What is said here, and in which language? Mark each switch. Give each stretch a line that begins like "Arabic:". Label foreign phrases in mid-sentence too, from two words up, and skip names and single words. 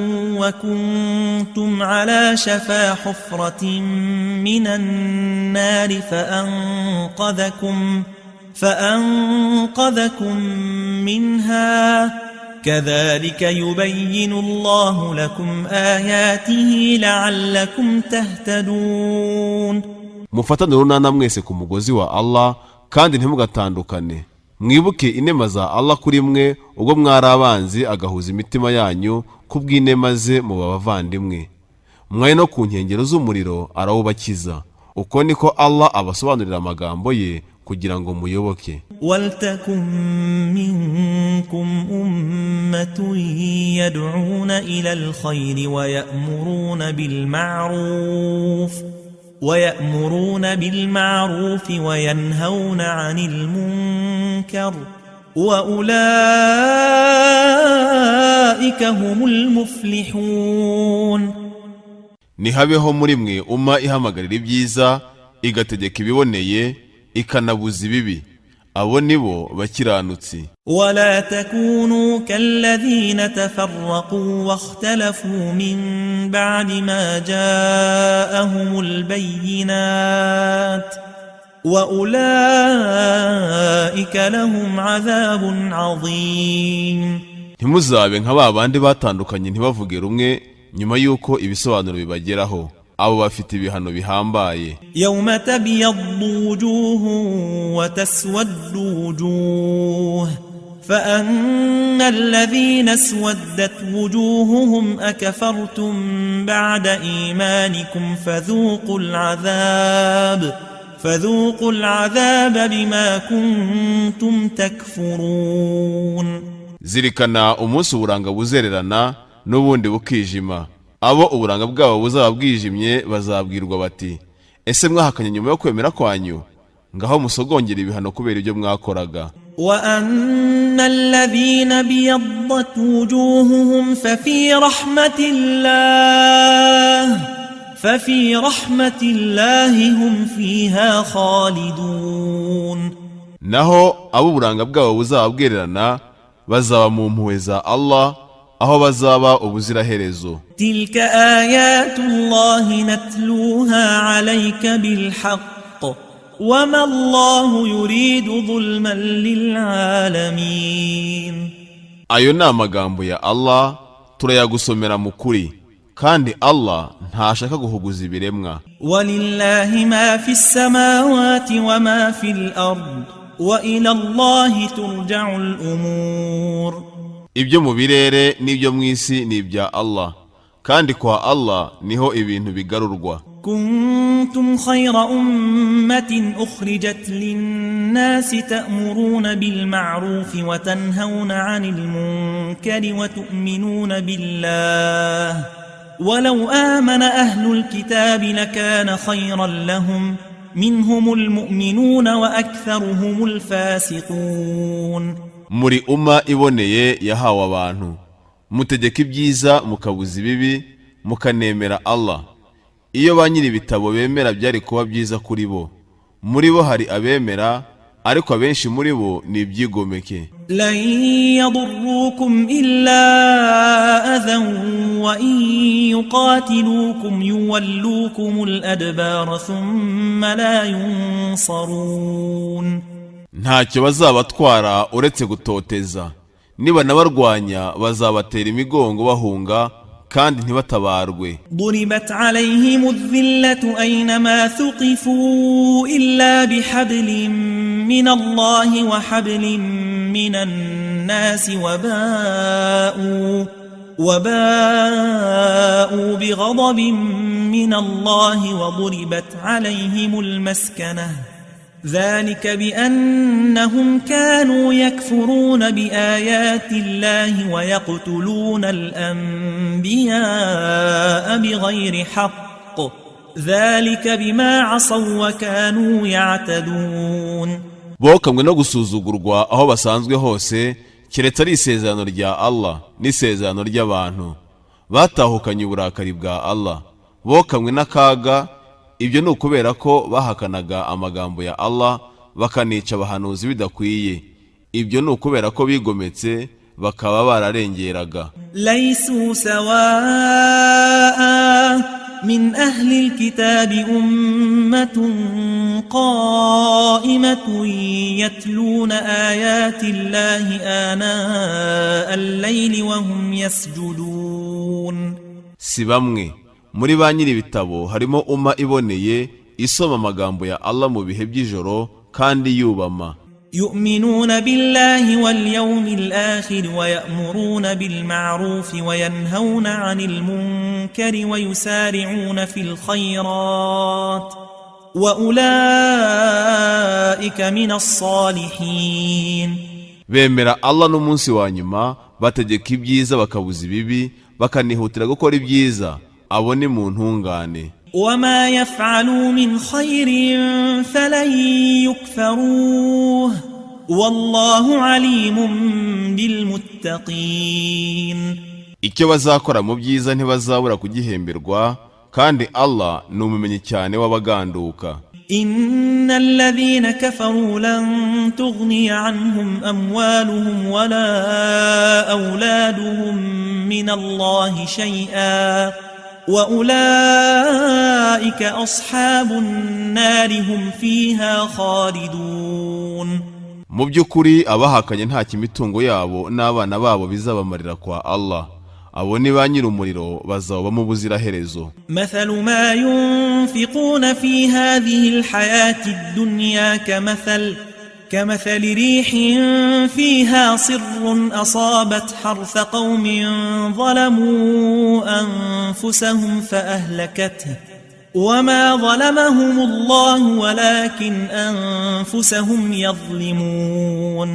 Arabic: وكنتم على شفا حفرة من النار فأنقذكم منها كذلك يبين الله لكم آياته لعلكم تهتدون.
Kinyarwanda: Mufatane urunana mwese ku mugozi wa Allah kandi ntimugatandukane. Mwibuke inema za Allah kuri mwe ubwo mwari abanzi agahuza imitima yanyu kubw'inema ze mu bavandimwe. Mwari no ku nkengero z'umuriro arawubakiza. Uko niko Allah abasobanurira amagambo ye kugira ngo muyoboke.
Arabic: ولتكن منكم أمة يدعون إلى الخير ويأمرون بالمعروف وينهون عن المنكر وأولئك هم المفلحون.
Kinyarwanda: Nihabeho muri mwe umma ihamagarira ibyiza igategeka ibiboneye ikanabuza ibibi, abo nibo bakiranutsi.
Arabic: ولا تكونوا كالذين تفرقوا واختلفوا من بعد ما جاءهم البينات وأولئك لهم عذاب عظيم.
Kinyarwanda: Ntimuzabe nka ba bandi batandukanye ntibavuge rumwe nyuma yuko ibisobanuro bibageraho, abo bafite ibihano bihambaye.
Arabic: يوم تبيض وجوه وتسود وجوه فأما الذين اسودت وجوههم أكفرتم بعد إيمانكم فذوقوا العذاب بما كنتم تكفرون.
Kinyarwanda: Zirikana umunsi uburanga buzererana n'ubundi bukijima, abo uburanga bwabo buzaba bwijimye bazabwirwa bati, ese mwahakanye nyuma yo kwemera kwanyu? Ngaho musogongera ibihano kubera ibyo mwakoraga.
Arabic: وأن الذين بيضت وجوههم ففي رحمة الله هم فيها خالدون.
Kinyarwanda: Naho abo uburanga bwabo buzaba bwererana bazaba mu mpuhwe za Allah, aho bazaba ubuziraherezo.
Arabic: تلك آيات الله نتلوها عليك بالحق وما الله يريد ظلما للعالمين.
Kinyarwanda: Ayo ni amagambo ya Allah turayagusomera mu kuri, kandi Allah ntashaka guhuguza ibiremwa.
Arabic: ولله ما في السماوات وما في الأرض وإلى الله ترجع الأمور.
Kinyarwanda: Ibyo mu birere n'ibyo mu isi ni ibya Allah, kandi kwa Allah niho ibintu bigarurwa.
Arabic: كنتم خير أمة أخرجت للناس تأمرون بالمعروف وتنهون عن المنكر وتؤمنون بالله ولو آمن أهل الكتاب لكان خيرا لهم منهم المؤمنون وأكثرهم الفاسقون.
Kinyarwanda: Muri umma iboneye yahawe abantu, mutegeka ibyiza mukabuza ibibi mukanemera Allah. Iyo ba nyiri ibitabo bemera byari kuba byiza kuri bo. Muri bo hari abemera, ariko abenshi muri bo ni ibyigomeke.
Arabic: لن يضروكم إلا أذى وإن يقاتلوكم يولوكم الأدبار ثم لا ينصرون.
Kinyarwanda: Ntacyo bazabatwara uretse gutoteza, niba nabarwanya bazabatera imigongo bahunga kandi ntibatabarwe.
Arabic: ضربت عليهم الذلة أينما ثقفوا إلا بحبل من الله وحبل من الناس وباءوا بغضب من الله وضربت عليهم المسكنة ذلك بأنهم كانوا يكفرون بآيات الله ويقتلون الأنبياء بغير حق ذلك بما عصوا وكانوا يعتدون.
Kinyarwanda: Bokamwe no gusuzugurwa aho basanzwe hose, keretse ari isezerano rya Allah n'isezerano ry'abantu. Batahukanye uburakari bwa Allah, bokamwe n'akaga. Ibyo ni ukubera ko bahakanaga amagambo ya Allah bakanica abahanuzi bidakwiye. Ibyo ni ukubera ko bigometse bakaba bararengeraga.
Arabic: ليسوا سواء من أهل الكتاب أمة قائمة يتلون آيات الله آناء الليل وهم يسجدون.
Kinyarwanda: Si bamwe muri ba nyiri ibitabo harimo umma iboneye isoma amagambo ya Allah mu bihe by'ijoro kandi yubama.
Arabic: يؤمنون بالله واليوم الآخر ويأمرون بالمعروف وينهون عن المنكر ويسارعون في الخيرات وأولئك من الصالحين.
Kinyarwanda: bemera Allah n'umunsi wa nyuma, bategeka ibyiza bakabuza ibibi, bakanihutira gukora ibyiza, abo ni mu ntungane.
Arabic: وما يفعلوا من خير فلن يكفروه والله عليم بالمتقين.
Kinyarwanda: icyo bazakora mu byiza ntibazabura kugihemberwa, kandi Allah ni umumenyi cyane w'abaganduka.
Arabic: إن الذين كفروا لن تغني عنهم أموالهم ولا أولادهم من الله شيئا وأولئك أصحاب النار هم فيها خالدون.
Kinyarwanda: mu by'ukuri abahakanye nta kimitungo yabo n'abana babo bizabamarira kwa Allah, abo ni ba nyir'umuriro bazaba mu buziraherezo.
Arabic: مثل ما ينفقون في هذه الحياة الدنيا كمثل ريح فيها صر أصابت حرث قوم ظلموا أنفسهم فأهلكته وما ظلمهم الله ولكن أنفسهم يظلمون.